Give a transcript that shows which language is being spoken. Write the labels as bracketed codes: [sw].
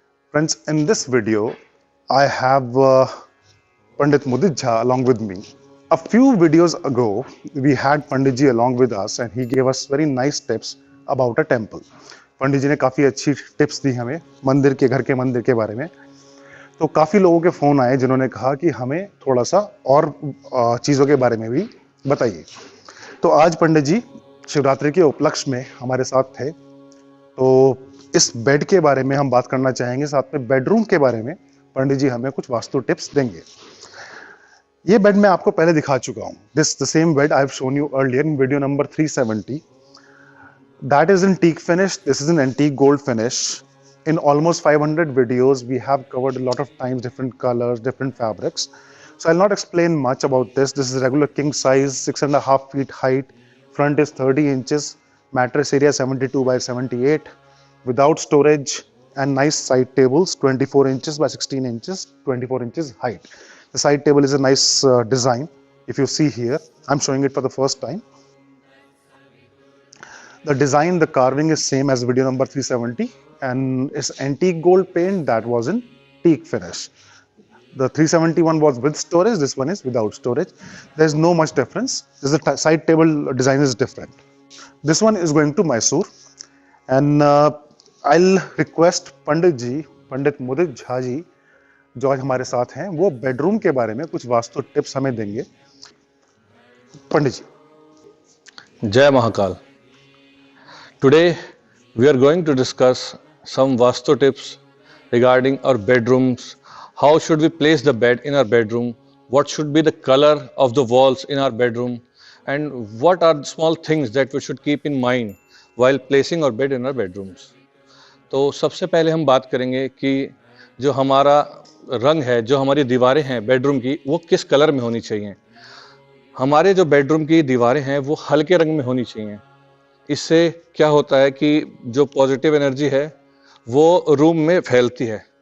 [en] Friends, in this video, I have Pandit Mudit Jha along with me. A few videos ago, we had Pandit Ji along with us and he gave us very nice tips about a temple. [hi] पंडित जी ने काफ़ी अच्छी tips दी हमें मंदिर के घर के मंदिर के बारे में। तो काफ़ी लोगों के फ़ोन आए जिन्होंने कहा कि हमें थोड़ा सा और चीज़ों के बारे में भी बताइए। तो आज पंडित जी शिवरात्रि के उपलक्ष्य में हमारे साथ थे, तो इस बेड के बारे में हम बात करना चाहेंगे, साथ में बेडरूम के बारे में पंडित जी हमें कुछ वास्तु टिप्स देंगे। ये बेड मैं आपको पहले दिखा चुका हूँ। [en] This the same bed I have shown you earlier in video number 370. That is in teak finish. This is an antique gold finish. In almost 500 videos, we have covered a lot of times different colors, different fabrics. So I'll not explain much about this. This is regular king size, 6.5 feet height. Front is 30 inches. Mattress area 72 by 78. Without storage and nice side tables, 24 inches by 16 inches, 24 inches height. The side table is a nice design. If you see here, I'm showing it for the first time. The design, the carving is same as video number 370 and it's antique gold paint that was in teak finish. The 371 was with storage, this one is without storage. There's no much difference. The side table design is different. This one is going to Mysore and I'll request Pandit ji, Pandit Mudit Jha ji, [hi] जो आज हमारे साथ हैं, वो bedroom के बारे में कुछ वास्तु टिप्स हमें देंगे। पंडित जी। जय Mahakal. [en] Today we are going to discuss some Vastu tips regarding our bedrooms. How should we place the bed in our bedroom? What should be the color of the walls in our bedroom? And what are the small things that we should keep in mind while placing our bed in our bedrooms? [hi] तो सबसे पहले हम बात करेंगे कि जो हमारा रंग है, जो हमारी दीवारें हैं बेडरूम की, वो किस कलर में होनी चाहिए। हमारे जो बेडरूम की दीवारें हैं वो हल्के रंग में होनी चाहिए। इससे क्या होता है कि जो पॉजिटिव एनर्जी है वो रूम में फैलती है।